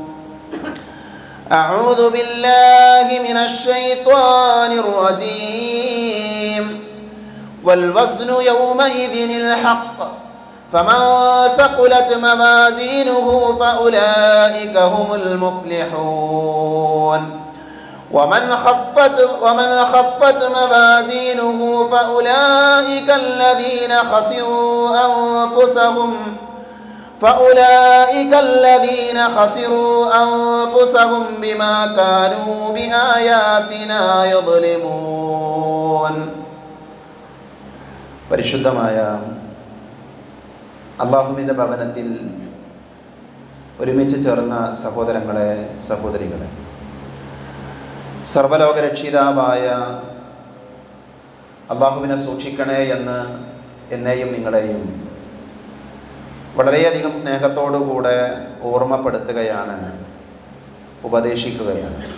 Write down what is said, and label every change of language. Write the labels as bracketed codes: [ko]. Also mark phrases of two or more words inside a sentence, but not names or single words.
[ar] أعوذ بالله من الشيطان الرجيم والوزن يومئذ الحق فمن ثقلت موازينه فأولئك هم المفلحون ومن خفت موازينه فأولئك الذين خسروا أنفسهم بما كانوا بآياتنا يظلمون [ml] പരിശുദ്ധമായ അല്ലാഹുവിൻ്റെ ഭവനത്തിൽ ഒരുമിച്ച് ചേർന്ന സഹോദരങ്ങളെ, സഹോദരികളെ, സർവ്വലോകരക്ഷിതാവായ അല്ലാഹുവിനെ സൂക്ഷിക്കണേ എന്ന് എന്നെയും നിങ്ങളെയും വളരെയധികം സ്നേഹത്തോടുകൂടെ ഓർമ്മപ്പെടുത്തുകയാണ്, ഉപദേശിക്കുകയാണ്.